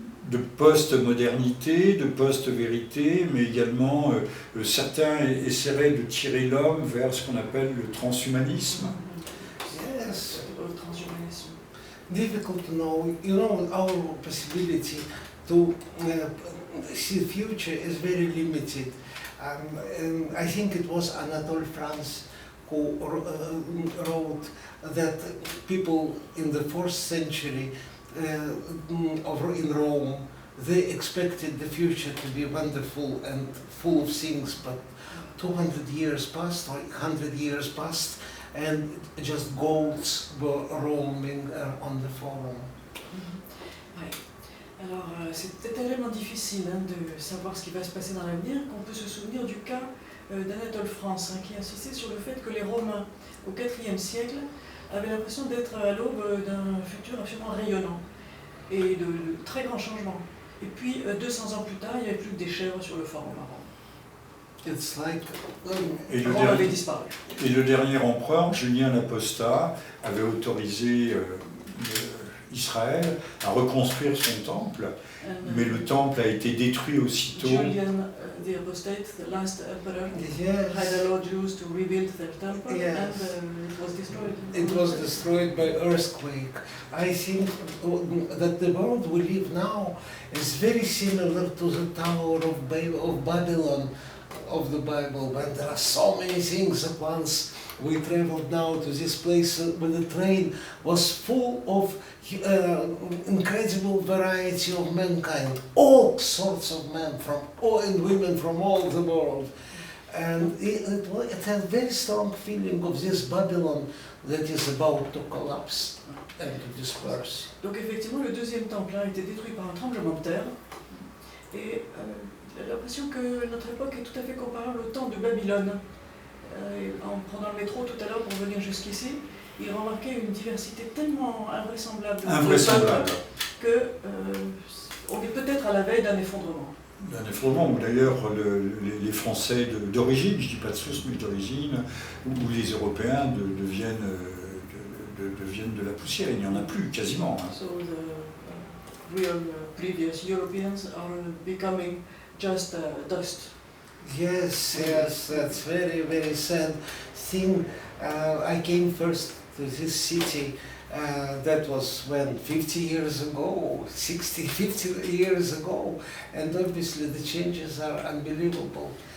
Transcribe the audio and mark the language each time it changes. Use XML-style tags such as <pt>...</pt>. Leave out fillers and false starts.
<fr>de post-modernité, de post-vérité, mais également certains essaieraient de tirer l'homme vers ce qu'on appelle le transhumanisme.</fr> <en>Yes.</en> <fr>Transhumanisme.</fr> <en>Difficult to know. Our possibility to see the future is very limited. And I think it was Anatole France who wrote that people in the 4th century in Rome, they expected the future to be wonderful and full of things, but 200 years passed, or 100 years passed, and just goats were roaming on the forum.</en> <fr>Ouais. Alors, c'est tellement difficile de savoir ce qui va se passer dans l'avenir qu'on peut se souvenir du cas d'Anatole France, qui insistait sur le fait que les Romains, au IVe siècle, avaient l'impression d'être à l'aube d'un futur absolument rayonnant et de très grands changements. Et puis, 200 ans plus tard, il n'y avait plus que des chèvres sur le forum à Rome.</fr> <en>It's like</en> <fr>Rome avait disparu. Et le dernier empereur, Julien l'Apostat, avait autorisé Israël à reconstruire son temple, mais le temple a été détruit aussitôt.</fr> <en>Julian the Apostate, the last emperor, had allowed Jews to rebuild their temple, Yes. and it was destroyed. it was destroyed by earthquake. I think that the world we live now is very similar to the Tower of Babylon of the Bible, when there are so many things at once We traveled now to this place where the train was full of incredible variety of mankind, all sorts of men and women from all the world. And it had a very strong feeling of this Babylon that is about to collapse and to disperse.</en> <fr>Donc effectivement, le deuxième temple a été détruit par un tremblement de terre. Et j'ai l'impression que notre époque est tout à fait comparable au temps de Babylone. Et en prenant le métro tout à l'heure pour venir jusqu'ici, il remarquait une diversité tellement invraisemblable que on est peut-être à la veille d'un effondrement. Un effondrement où d'ailleurs les Français d'origine, je ne dis pas de source mais d'origine, ou les Européens deviennent de la poussière, il n'y en a plus quasiment.</fr> <en>So the real previous Europeans are becoming just dust. Yes, that's very, very sad thing. I came first to this city, that was when 50 years ago, 50 years ago, and obviously the changes are unbelievable.</en>